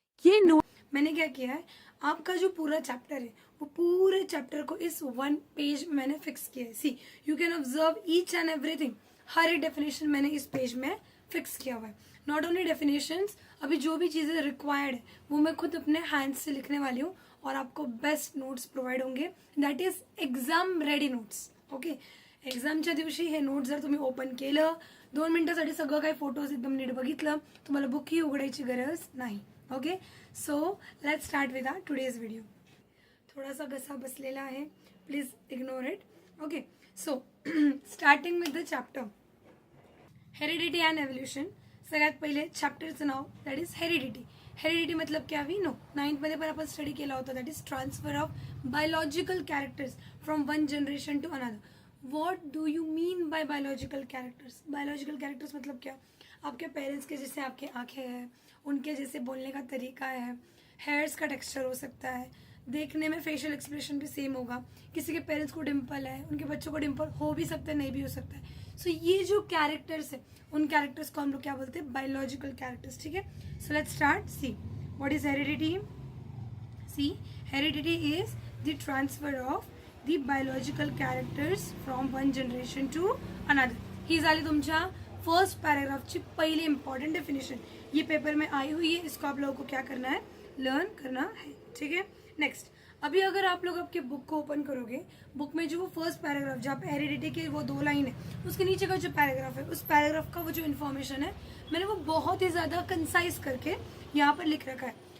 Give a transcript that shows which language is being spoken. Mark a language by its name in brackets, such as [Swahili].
[Hindi] ये नोट मैंने क्या किया है, आपका जो पूरा चैप्टर है वो पूरे चैप्टर को इस वन पेज में मैंने फिक्स किया है. [English] See you can observe each and everything. [Hindi] हर एक डेफिनेशन मैंने इस पेज में फिक्स किया हुआ है. [English] not only definitions, [Hindi] अभी जो भी चीज़ें रिक्वायर्ड है वो मैं खुद अपने हैंड से लिखने वाली हूँ और आपको बेस्ट नोट्स प्रोव्हाइड होंगे. [English] That is exam ready notes. [Marathi] Okay, एक्झामच्या दिवशी हे नोट्स जर तुम्ही ओपन केलं, 2 मिनिटासाठी सगळं काही फोटोज एकदम नीट बघितलं, तुम्हाला बुकही उघडायची गरज नाही. [English] Okay, so let's start with our today's video. [Marathi] थोडासा घसा बसलेला आहे, [English] Please ignore it. Okay, so starting with the chapter heredity and evolution. [Marathi] सगळ्यात पहिले चॅप्टरचं now that is heredity. Heredity [Hindi] मतलब क्या [English] we know, [Marathi] 9th मध्ये पण आपण स्टडी केला होता. [English] That is transfer of biological characters from one generation to another. What do you mean by biological characters? [Hindi] Biological characters मतलब क्या? आपके पेरेंट्स के जैसे आपके आंखें हैं, उनके जैसे बोलने का तरीका है, हेयर्स का टेक्सचर हो सकता है, देखने में फेशियल एक्सप्रेशन भी सेम होगा. किसी के पेरेंट्स को डिम्पल है, उनके बच्चों को डिम्पल हो भी सकता है, नहीं भी हो सकता है. सो ये जो कैरेक्टर्स है, उन कैरेक्टर्स को हम लोग क्या बोलते हैं? [English] Biological characters. [Hindi] ठीक है, [English] So let's start. See what is heredity? See heredity is the transfer of the biological characters from one generation to another. [Marathi] ही झाली तुमच्या फर्स्ट पैराग्राफची पहिली इंपॉर्टेंट डेफिनेशन. [Hindi] ये पेपर में आई हुई है, इसको आप लोगों को क्या करना है? लर्न करना है. ठीक है, नेक्स्ट. अभी अगर आप लोग आपके बुक को ओपन करोगे, बुक में जो वो फर्स्ट पैराग्राफ जहाँ पे हेरिडिटी के वो 2 लाइन है, उसके नीचे का जो पैराग्राफ है, उस पैराग्राफ का वो जो इन्फॉर्मेशन है, मैंने वो बहुत ही ज़्यादा कंसाइज करके यहाँ पर लिख रखा है.